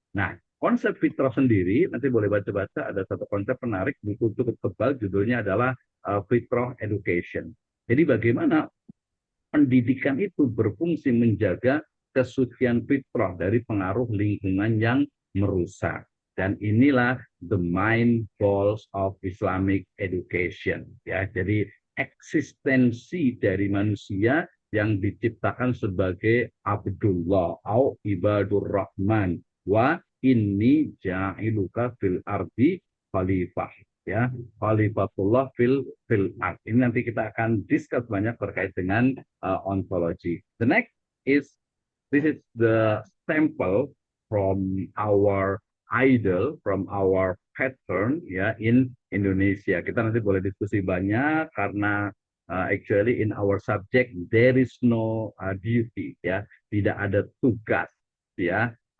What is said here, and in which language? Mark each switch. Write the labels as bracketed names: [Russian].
[Indonesian] Nah, konsep fitrah sendiri, nanti boleh baca-baca, ada satu konsep menarik, buku cukup tebal, judulnya adalah Fitrah Education. Jadi bagaimana pendidikan itu berfungsi menjaga kesucian fitrah dari pengaruh lingkungan yang merusak. Dan inilah [English] the main goals of Islamic education. [Indonesian] Ya, jadi eksistensi dari manusia yang diciptakan sebagai Abdullah atau Ibadur Rahman [Arabic] wa inni ja'iluka fil ardi khalifah, [Indonesian] ya, [Arabic] khalifatullah fil ard. [Indonesian] Ini nanti kita akan discuss banyak terkait dengan ontologi. [English] The next is, this is the sample from our idol, from our pattern, ya, in Indonesia. [Indonesian] Kita nanti boleh diskusi banyak karena [English] actually in our subject there is no duty, [Indonesian] ya, tidak ada tugas, ya.